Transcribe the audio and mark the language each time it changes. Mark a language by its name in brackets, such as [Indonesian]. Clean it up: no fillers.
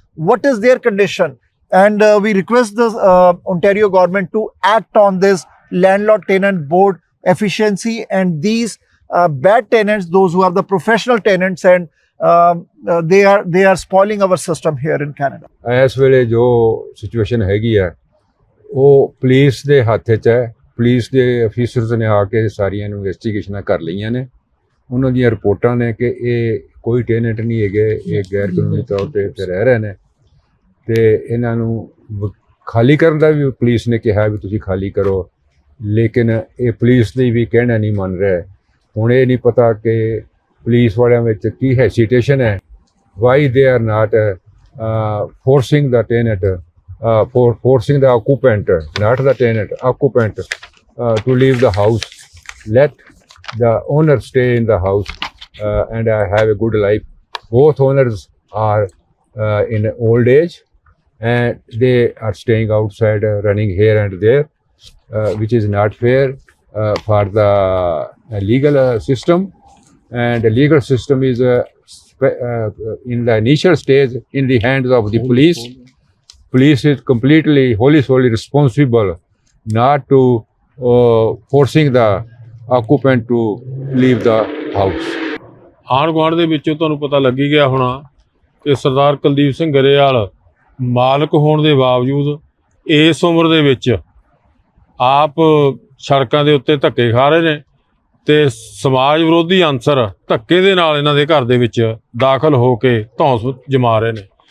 [English] What is their condition? And we request the Ontario government to act on this landlord-tenant board efficiency and these bad tenants, those who are the professional tenants, and they are spoiling our system here in Canada. [Punjabi] ਇਸ ਵੇਲੇ ਜੋ situation ਹੈਗੀ ਆ ਉਹ police ਦੇ ਹੱਥ 'ਚ ਹੈ। ਪੁਲਿਸ ਦੇ ਅਫੀਸਰਸ ਨੇ ਆ ਕੇ ਸਾਰੀਆਂ ਇਨਵੈਸਟੀਗੇਸ਼ਨਾਂ ਕਰ ਲਈਆਂ ਨੇ। ਉਹਨਾਂ ਦੀਆਂ ਰਿਪੋਰਟਾਂ ਨੇ ਕਿ ਇਹ ਕੋਈ ਟੈਨੈਂਟ ਨਹੀਂ ਹੈਗੇ, ਇਹ ਗੈਰ ਕਾਨੂੰਨੀ ਤੌਰ 'ਤੇ ਇੱਥੇ ਰਹਿ ਰਹੇ ਨੇ ਅਤੇ ਇਹਨਾਂ ਨੂੰ ਖਾਲੀ ਕਰਨ ਦਾ ਵੀ ਪੁਲਿਸ ਨੇ ਕਿਹਾ ਵੀ ਤੁਸੀਂ ਖਾਲੀ ਕਰੋ, ਲੇਕਿਨ ਇਹ ਪੁਲਿਸ ਦੀ ਵੀ ਕਹਿਣਾ ਨਹੀਂ ਮੰਨ ਰਿਹਾ। ਹੁਣ ਇਹ ਨਹੀਂ ਪਤਾ ਕਿ ਪੁਲਿਸ ਵਾਲਿਆਂ ਵਿੱਚ ਕੀ ਹੈਸੀਟੇਸ਼ਨ ਹੈ, [English] Why they are not forcing the tenant, forcing the occupant, not the tenant, occupant to leave the house. Let the owner stay in the house and have a good life. Both owners are in old age and they are staying outside, running here and there, which is not fair for the legal system. And the legal system is in the initial stage in the hands of the police. Police is completely solely responsible not to forcing the occupant to leave the house. [Punjabi] ਆਂਢ ਗੁਆਂਢ ਦੇ ਵਿੱਚੋਂ ਤੁਹਾਨੂੰ ਪਤਾ ਲੱਗੀ ਗਿਆ ਹੋਣਾ ਕਿ ਸਰਦਾਰ ਕੁਲਦੀਪ ਸਿੰਘ ਗਰੇਵਾਲ ਮਾਲਕ ਹੋਣ ਦੇ ਬਾਵਜੂਦ ਇਸ ਉਮਰ ਦੇ ਵਿੱਚ ਆਪ ਸੜਕਾਂ ਦੇ ਉੱਤੇ ਧੱਕੇ ਖਾ ਰਹੇ ਨੇ ਤੇ ਸਮਾਜ ਵਿਰੋਧੀ ਅਨਸਰ ਧੱਕੇ ਦੇ ਨਾਲ ਇਹਨਾਂ ਦੇ ਘਰ ਦੇ ਵਿੱਚ ਦਾਖਲ ਹੋ ਕੇ ਧੌਂਸ ਜਮਾ ਰਹੇ ਨੇ।